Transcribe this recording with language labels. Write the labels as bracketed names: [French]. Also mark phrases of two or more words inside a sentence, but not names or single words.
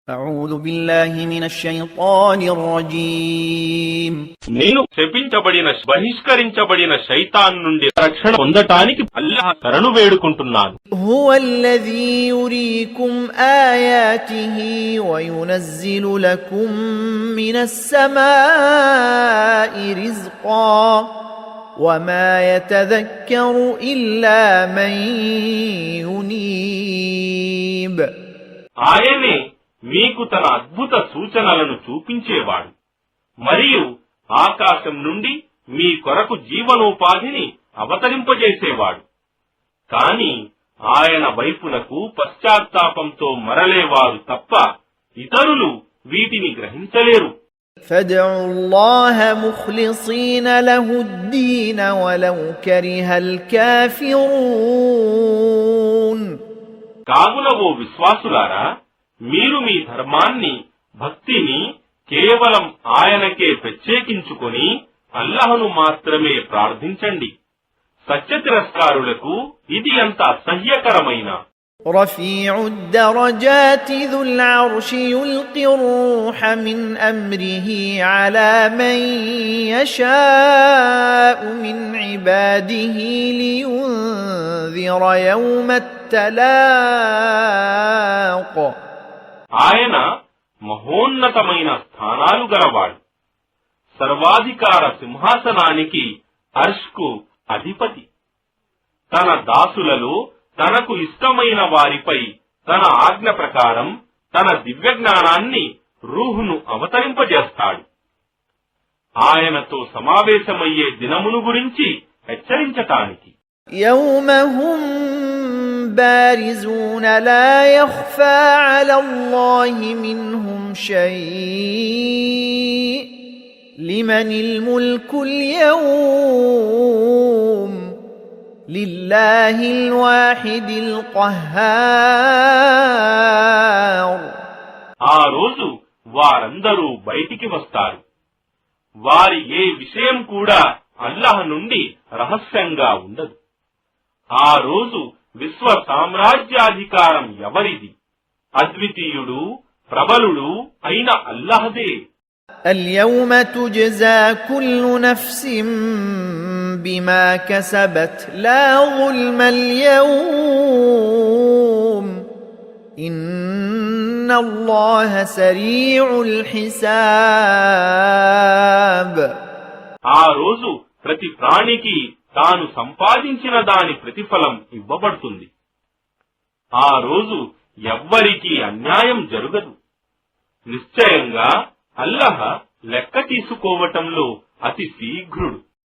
[Arabic] أعوذ بالله من الشيطان الرجيم [Telugu] నేను శపించబడిన బహిష్కరించబడిన శైతాన్ నుండి రక్షణ పొందటానికి అల్లాహ్ శరణు వేడుకుంటున్నాను. [Arabic] هو الذي يريكم آياته وينزل لكم من السماء رزقا وما يتذكر إلا من ينيب. [Telugu] ఆయనే మీకు తన అద్భుత సూచనలను చూపించేవాడు మరియు ఆకాశం నుండి మీ కొరకు జీవనోపాధిని అవతరింపజేసేవాడు. కాని ఆయన వైపునకు పశ్చాత్తాపంతో మరలేవారు తప్ప ఇతరులు వీటిని గ్రహించలేరు. [Arabic] فادعوا الله مخلصين له الدين ولو كره الكافرون. [Telugu] కావున ఓ విశ్వాసులారా, మీరు మీ ధర్మాన్ని భక్తిని కేవలం ఆయనకే ప్రత్యేకించుకొని అల్లాహ్ను మాత్రమే ప్రార్థించండి. సత్య తిరస్కారులకు ఇది ఎంత అసహ్యకరమైన. [Arabic] رفيع الدرجات ذو العرش يلقي الروح من أمره على من يشاء من عباده لينذر يوم التلاق. [Telugu] ఆయన మహోన్నతమైన స్థానాలు గలవాడు. సర్వాధికార సింహాసనానికి అర్ష్కు అధిపతి. తన దాసులలో తనకు ఇష్టమైన వారిపై తన ఆజ్ఞ ప్రకారం తన దివ్యజ్ఞానాన్ని రూహును అవతరింపజేస్తాడు. ఆయనతో సమావేశమయ్యే దినమును గురించి హెచ్చరించటానికి. [Arabic] يوم هم بارزون لا يخفى على الله منهم شيء لمن الملك اليوم لله الواحد القهار. [Telugu] ఆ రోజు వారందరూ బయటికి వస్తారు. వారి ఏ విషయం కూడా అల్లాహ్ నుండి రహస్యంగా ఉండదు. ఆ రోజు విశ్వ సామ్రాజ్యాధికారం ఎవరిది? అద్వితీయుడు ప్రబలుడు అయిన అల్లాహ్దే. [Arabic] اليوم تجزى كل نفس بما كسبت لا ظلم اليوم إن الله سريع الحساب. [Telugu] ఆ రోజు ప్రతి ప్రాణికి తాను సంపాదించిన దాని ప్రతిఫలం ఇవ్వబడుతుంది. ఆ రోజు ఎవ్వరికీ అన్యాయం జరగదు. నిశ్చయంగా అల్లాహ్ లెక్క తీసుకోవటంలో అతి శీఘ్రుడు.